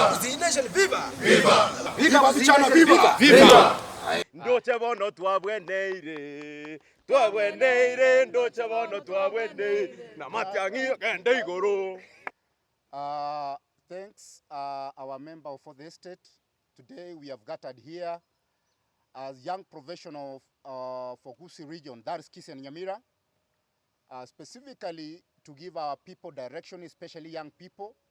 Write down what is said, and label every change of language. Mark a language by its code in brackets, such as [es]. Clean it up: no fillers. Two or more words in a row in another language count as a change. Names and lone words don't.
[en] Gusii Nation, viva! Viva! [sw] Viva vijana, viva! [en] Viva! [guz] Ndoche bono twabweneire ndoche bono twabweneire na Matiang'i kende iguru. [en] Thanks our member for the state. Today we have gathered here as young professionals for Gusii region, that is Gusii and Nyamira, specifically to give our people direction, especially young people.